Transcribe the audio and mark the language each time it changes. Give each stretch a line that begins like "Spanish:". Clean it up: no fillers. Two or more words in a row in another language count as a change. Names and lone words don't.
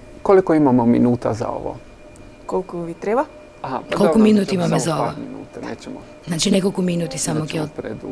Croatian: koliko imamo minuta za ovo?
Macedonian: Колку ви треба?
Croatian: Aha, Koliko dobro, minuti imamo samo za ovo? par minuta, nećemo
Macedonian: Значи неколку минути само ќе
Croatian: predugo.